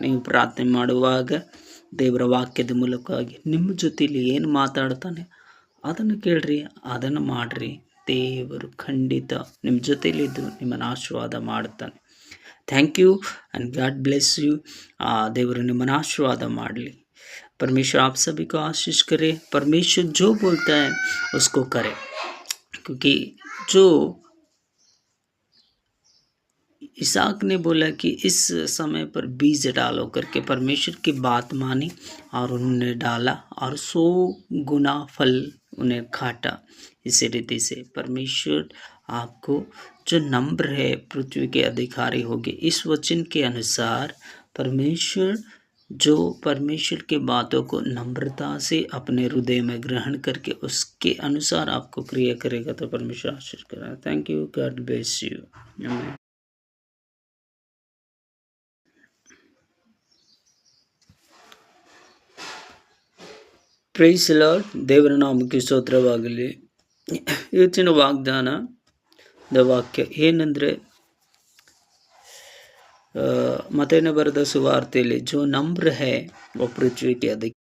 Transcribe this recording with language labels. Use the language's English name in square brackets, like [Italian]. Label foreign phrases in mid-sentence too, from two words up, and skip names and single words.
[Kannada] ನೀವು ಪ್ರಾರ್ಥನೆ ಮಾಡುವಾಗ ದೇವರ ವಾಕ್ಯದ ಮೂಲಕವಾಗಿ ನಿಮ್ಮ ಜೊತೆಯಲ್ಲಿ ಏನು ಮಾತಾಡ್ತಾನೆ ಅದನ್ನು ಕೇಳ್ರಿ, ಅದನ್ನು ಮಾಡಿರಿ. ದೇವರು ಖಂಡಿತ ನಿಮ್ಮ ಜೊತೆಯಲ್ಲಿದ್ದು ನಿಮ್ಮನ್ನು ಆಶೀರ್ವಾದ ಮಾಡುತ್ತಾನೆ. [English] thank you and God bless you. [Kannada] ದೇವರು ನಿಮ್ಮನ್ನು ಆಶೀರ್ವಾದ ಮಾಡಲಿ. [Hindi] परमेश्वर आप सभी को आशीष करे. परमेश्वर जो बोलता है उसको करे, क्योंकि जो इसाक ने बोला कि इस समय पर बीज डालो करके परमेश्वर की बात मानी और उन्होंने डाला और 100 गुना फल उन्हें काटा. इसी रीति से परमेश्वर आपको जो नम्र है पृथ्वी के अधिकारी होंगे. इस वचन के अनुसार परमेश्वर के बातों को नम्रता से अपने हृदय में ग्रहण करके उसके अनुसार आपको क्रिया करेगा तो परमेश्वर आशीष करेगा. [English] thank you. God bless you. आमीन. praise Lord. [Kannada] ದೇವರ ನಾಮಕ್ಕೆ ಸ್ತೋತ್ರವಾಗಲಿ. ಇವತ್ತಿನ ವಾಗ್ದಾನದ ವಾಕ್ಯ ಏನಂದರೆ, ಮತ್ತೇನ ಬರೆದ ಸುವಾರ್ತೆಯಲ್ಲಿ [Hindi] जो नम्र है वो पृथ्वी के अधिकारी